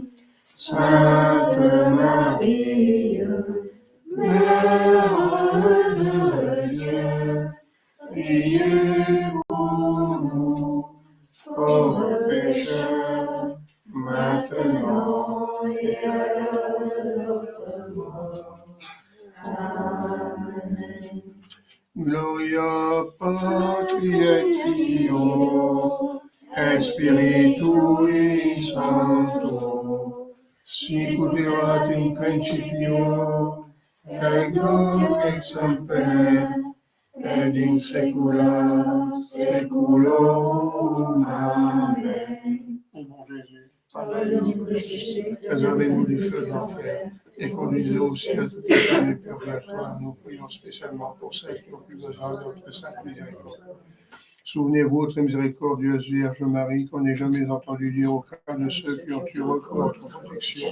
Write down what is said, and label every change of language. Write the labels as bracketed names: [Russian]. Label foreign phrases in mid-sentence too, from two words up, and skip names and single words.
[French] Sainte Marie, Mère de Dieu, priez pour nous, pauvres pécheurs, maintenant et à l'heure de notre mort. Amen. [Latin] Gloria Patri et Filio et Spiritui Sancto, sic ut erat in principio, et nunc et semper, et in saecula saeculorum. Amen. [French] Ô mon Jésus, pardonnez-nous les péchés, préservez-nous du feu de l'enfer, et conduisez au ciel toutes les âmes du purgatoire. Nous prions spécialement pour celles qui ont plus besoin de notre sainte miséricorde. Souvenez-vous, très miséricordieuse Vierge Marie, qu'on n'ait jamais entendu dire aucun de ceux qui ont eu recours à votre protection.